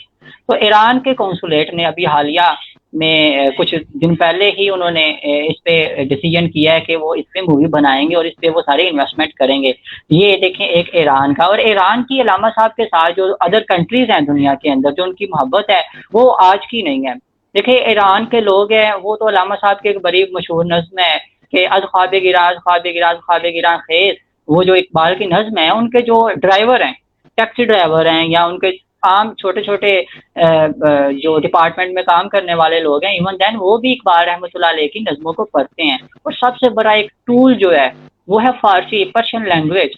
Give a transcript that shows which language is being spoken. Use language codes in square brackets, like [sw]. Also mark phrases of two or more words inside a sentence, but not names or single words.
[ur] تو ایران کے کنسولیٹ نے ابھی حالیہ میں کچھ دن پہلے ہی انہوں نے اس پہ ڈیسیجن کیا ہے کہ وہ اس پہ مووی بنائیں گے اور اس پہ وہ سارے انویسٹمنٹ کریں گے. یہ دیکھیں ایک ایران کا, اور ایران کی علامہ صاحب کے ساتھ جو [en] other countries [ur] ہیں دنیا کے اندر, جو ان کی محبت ہے وہ آج کی نہیں ہے. دیکھیں ایران کے لوگ ہیں, وہ تو علامہ صاحب کے ایک بڑی مشہور نظم ہے کہ [fa] از خواب گراز خواب گراز خواب گراں خیز, [ur] وہ جو اقبال کی نظم ہے, ان کے جو ڈرائیور ہیں, [en] taxi driver [ur] ہیں, یا ان کے عام چھوٹے چھوٹے جو ڈپارٹمنٹ میں کام کرنے والے لوگ ہیں, [en] even then [ur] وہ بھی اقبال رحمۃ اللہ علیہ کی نظموں کو پڑھتے ہیں. اور سب سے بڑا ایک ٹول جو ہے وہ ہے فارسی, [en] Persian language.